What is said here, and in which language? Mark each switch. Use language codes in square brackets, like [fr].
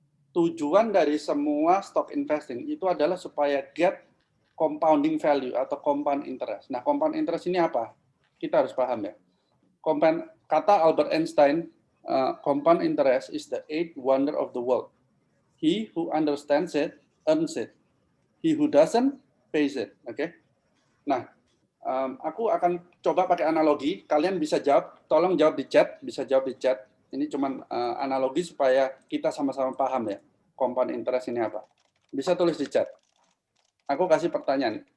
[id] Tujuan dari semua stock investing itu adalah supaya [en] get compounding value [id] atau compound interest. Nah, compound interest ini apa? Kita harus paham ya. Kata [en] Albert Einstein, compound interest is the eighth wonder of the world. He who understands it earns it. He who doesn't pays it. Oke. [id] Nah, aku akan coba pakai analogi. Kalian bisa jawab. Tolong jawab di chat. Bisa jawab di chat. Ini cuma analogi supaya kita sama-sama paham ya. Compound interest ini apa? Bisa tulis di chat. Aku kasih pertanyaan.